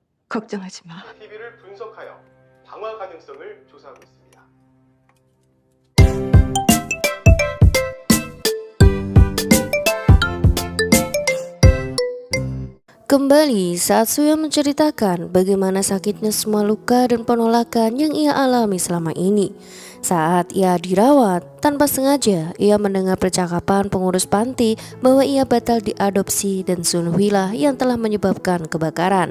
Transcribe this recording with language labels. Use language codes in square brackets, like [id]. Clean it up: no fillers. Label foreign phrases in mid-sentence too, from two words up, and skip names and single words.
[ko] 걱정하지 마. TV를 분석하여 방화 가능성을 조사하고 있습니다. [id] Kembali saat Suyeon menceritakan bagaimana sakitnya semua luka dan penolakan yang ia alami selama ini. Saat ia dirawat, tanpa sengaja ia mendengar percakapan pengurus panti bahwa ia batal diadopsi dan Sunhui lah yang telah menyebabkan kebakaran.